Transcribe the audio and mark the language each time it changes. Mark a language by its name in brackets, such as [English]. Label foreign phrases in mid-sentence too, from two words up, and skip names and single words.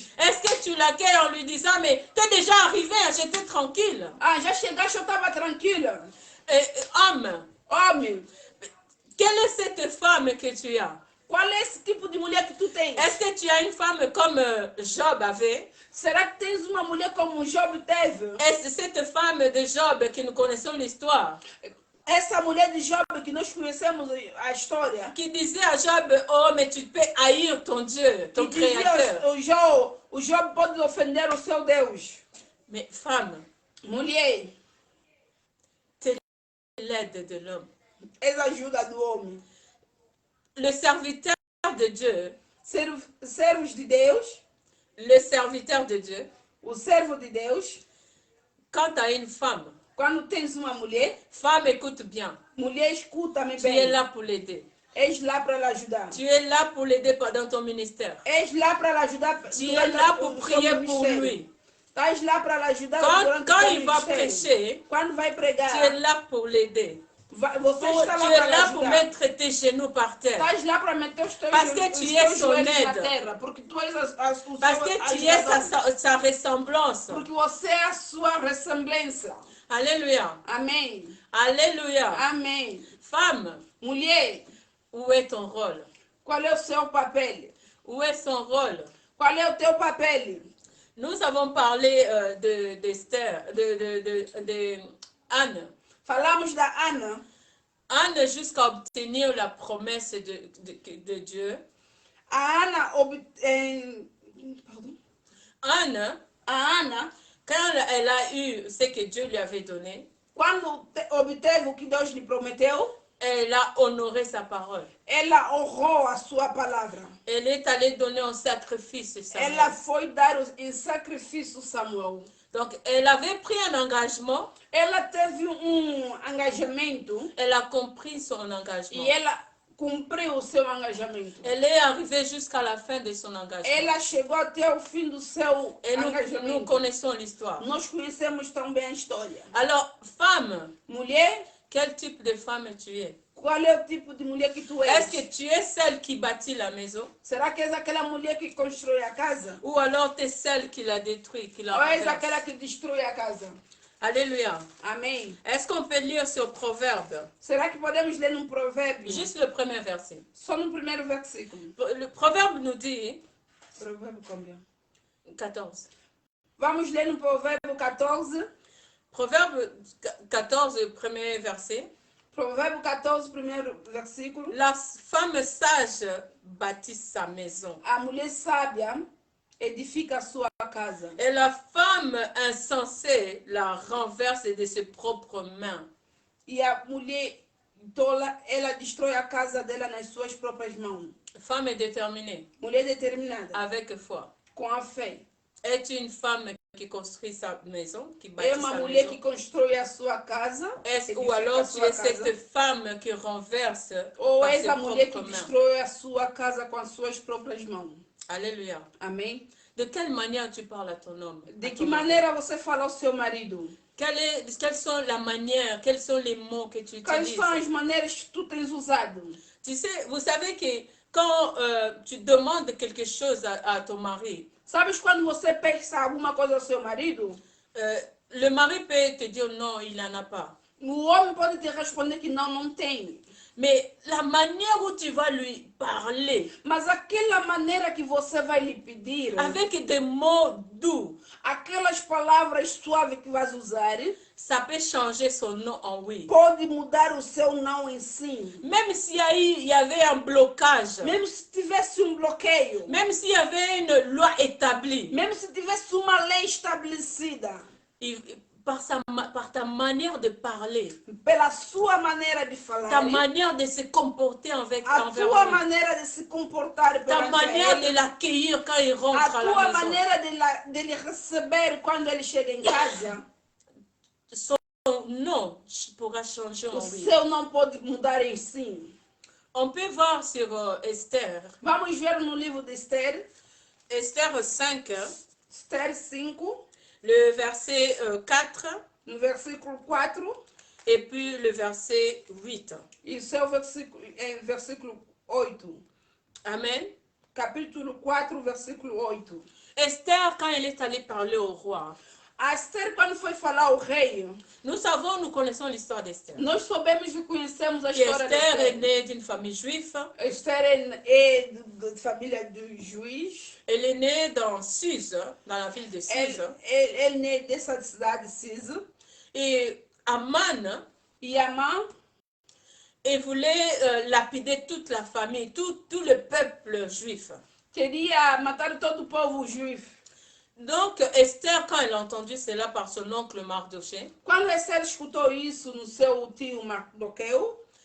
[French] Est-ce que tu l'accueilles en lui disant, mais t'es déjà arrivé, j'étais tranquille? [Portuguese] Ah, já chegaste, eu estava tranquila. [French] Homme, [Portuguese] Homem, [French] quelle est cette femme que tu as? [Portuguese] qual é esse tipo de mulher que tu tens? [French] Est-ce que tu as une femme comme Job avait? [Portuguese] Será que tens uma mulher como Job teve? [French] Est-ce cette femme de Job que nous connaissons l'histoire? [Portuguese] Essa mulher de Job que nós conhecemos a história, [French] Qui disait à Job, oh, mais tu peux haïr ton Dieu, ton [Portuguese] que dizia [French] créateur. [Portuguese] o Job pode ofender o seu Deus. [French] Mais femme, [Portuguese] Mulher, [French] l'aide de l'homme. [Portuguese] és a ajuda do homem. [French] Le serviteur de Dieu, [Portuguese] Servos de Deus, [French] le serviteur de Dieu, [Portuguese] o servo de Deus, [French] quand tu as une femme, [Portuguese] quando tens uma mulher, [French] femme écoute bien, [Portuguese] mulher escuta-me [French] tu es [Portuguese] bem. [French] là pour l'aider. [Portuguese] És lá para ela ajudar. [French] Tu es là pour l'aider dans ton ministère. [Portuguese] És lá para ela ajudar. [French] Tu es là pour prier pour lui. [Portuguese] Estás lá para ela ajudar [French] Quand [Portuguese] durante o [French] il [Portuguese] teu [French] va [Portuguese] ministério. [French] prêcher, [Portuguese] Quando vai [French] tu es [Portuguese] pregar, [French] là pour l'aider. [Portuguese] Você [French] Tu [Portuguese] está lá [French] es [Portuguese] para [French] là pour [Portuguese] ajudar. [French] mettre tes genoux par terre. [Portuguese] Estás lá para meter os teus [French] Parce que [Portuguese] joelhos, [French] tu [Portuguese] os [French] es [Portuguese] teus [French] son [Portuguese] joelhos na [French] aide. [Portuguese] terra, porque tu és o [French] Parce [Portuguese] seu [French] que tu es [Portuguese] ajudador. [French] sa ressemblance. [Portuguese] Porque você é a sua ressemblância. [French] Alléluia. [Portuguese] Amém. [French] Alléluia. [Portuguese] Amém. [French] Femme, [Portuguese] Mulher, [French] où est ton rôle? [Portuguese] qual é o seu papel? [French] Où est son rôle? [Portuguese] Qual é o teu papel? [French] Nous avons parlé d'Esther, de Anne. [Portuguese] Falamos da Ana. [French] Anne, jusqu'à obtenir la promesse de Dieu. [Portuguese] A Ana, [French] Anne, [Portuguese] a Ana, [French] quand elle a eu ce que Dieu lui avait donné, [Portuguese] quando obteve o que Deus lhe prometeu, [French] elle a honoré sa parole. [Portuguese] ela honrou a sua palavra. Elle est allée donner un sacrifice. Samuel. Ela foi dar em sacrifício Samuel. [French] Donc, elle avait pris un engagement. [Portuguese] Ela teve engajamento. [French] Elle a compris son engagement. [Portuguese] E ela cumpriu o seu engajamento. [French] Elle est arrivée jusqu'à la fin de son engagement. [Portuguese] Ela chegou até o fim do seu [French] Et [Portuguese] engajamento. [French] nous connaissons l'histoire. [Portuguese] Nós conhecemos tão bem a história. [French] Alors, femme, [Portuguese] Mulher, [French] quel type de femme tu es? [Portuguese] qual é o tipo de mulher que tu és? [French] Est-ce que tu es celle qui bâtit la maison? [Portuguese] Será que és aquela mulher que constrói a casa? [French] Ou alors tu es celle qui la détruit, qui la [Portuguese] Ou és [French] renverse? [Portuguese] aquela que destrói a casa? [French] Alléluia. [Portuguese] Amém. [French] Est-ce qu'on peut lire ce proverbe? [Portuguese] Será que podemos ler num provérbio? [French] Juste le premier verset. [Portuguese] Só no primeiro versículo. [French] Le proverbe nous dit, [Portuguese] Provérbio combien? 14. Vamos ler no provérbio 14. [French] Proverbe 14, premier verset. [Portuguese] Provérbio 14, primeiro versículo. [French] La femme sage bâtit sa maison. [Portuguese] A mulher sábia edifica a sua casa. [French] Et la femme insensée la renverse de ses propres mains. [Portuguese] E a mulher tola, ela destrói a casa dela nas suas próprias mãos. [French] Femme déterminée, [Portuguese] Mulher determinada, [French] avec foi. [Portuguese] com a fé. [French] Est une femme qui construit sa maison, qui [Portuguese] É [French] bâtit [Portuguese] uma [French] sa [Portuguese] mulher [French] maison. [Portuguese] que constrói a sua casa. [French] Ou alors tu es cette femme qui renverse [Portuguese] Ou [French] par [Portuguese] és [French] ses [Portuguese] a mulher que [French] propres mains. [Portuguese] destrói a sua casa com as suas próprias mãos. [French] Alléluia. [Portuguese] Amém? [French] De quelle manière tu parles à ton homme? [Portuguese] De [French] à [Portuguese] que [French] ton mari? [Portuguese] maneira você fala ao seu marido? [French] Quelles sont la manière, quels sont les mots que tu [Portuguese] Quais [French] utilises? [Portuguese] são as maneiras que tu tens usado? [French] Tu sais, vous savez que quand tu demandes quelque chose à ton mari, [Portuguese] Sabes quando você pensa alguma coisa ao seu marido? [French] le mari peut te dire non, il n'en a pas. [Portuguese] O homem pode te responder que não, não tem. [French] Mais la manière où tu vas lui parler, [Portuguese] Mas aquela maneira que você vai lhe pedir, [French] avec des mots doux, [Portuguese] aquelas palavras suaves que vais usar, [French] ça peut changer son non en oui. [Portuguese] pode mudar o seu não em sim. [French] Même s'il y avait un blocage, [Portuguese] Mesmo se tivesse bloqueio, [French] même s'il y avait une loi établie, [Portuguese] mesmo se tivesse uma lei estabelecida, [French] par ta manière de parler, [Portuguese] pela sua maneira de [French] ta [Portuguese] falar, [French] manière de se comporter [Portuguese] a [French] envers [Portuguese] tua [French] lui, [Portuguese] maneira de se comportar [French] ta [Portuguese] perante [French] manière de [Portuguese] ele, [French] l'accueillir quand il rentre [Portuguese] a [French] à la [Portuguese] tua [French] maison. [Portuguese] maneira de lhe receber quando ele chega em casa, [French] Son non pourra changer [Portuguese] o [French] en oui. [Portuguese] seu não pode mudar em sim. [French] On peut voir sur Esther, [Portuguese] Vamos ver no livro de Esther, [French] Esther 5, [Portuguese] Esther 5, [French] le verset 4 [Portuguese] no versículo 4, [French] et puis le verset 8. [Portuguese] e o seu versículo, versículo 8. [French] Amen. [Portuguese] Capítulo 4, versículo 8. [French] Esther, quand elle est allée parler au roi, [Portuguese] A Esther, quando foi falar ao rei, [French] nous connaissons l'histoire d'Esther. [Portuguese] nós soubemos e conhecemos a [French] Et [Portuguese] história de [French] Esther est [Portuguese] Esther. [French] née d'une famille juive. [Portuguese] Esther é de família do juiz. [French] Elle est née dans Suse, dans la ville de Suse. [Portuguese] Ele é dessa cidade, Cisa. [French] Et Aman, [Portuguese] E Amã, [French] il voulait lapider toute la famille, tout le peuple juif. [Portuguese] queria matar todo o povo juif. [French] Donc Esther, quand elle a entendu cela par son oncle Mardoché, [Portuguese] Quando Esther escutou isso no seu tio Mardoqueu,